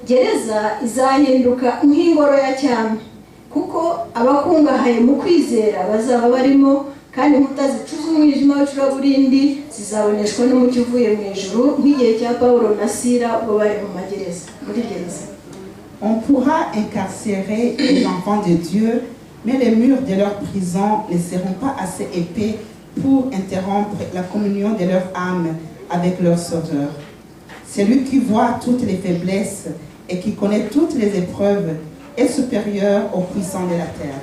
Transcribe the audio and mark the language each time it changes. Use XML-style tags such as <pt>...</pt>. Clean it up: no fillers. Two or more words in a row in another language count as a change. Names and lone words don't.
<rw>gereza izahinduka nk'ingoro ya cyami, kuko abakungahaye mu kwizera bazaba barimo, kandi inkuta zicuza umwijima w'icuraburindi zizaboneshwa n'umucyo uvuye mu ijuru, nk'igihe cya Pawulo na Sila ubwo bari mu magereza, muri gereza.</rw> <fr>On pourra incarcérer les enfants de Dieu, mais les murs de leur prison ne seront pas assez épais pour interrompre la communion de leur âme avec leur Sauveur. Celui qui voit toutes les faiblesses et qui connaît toutes les épreuves est supérieur aux puissants de la terre.</fr>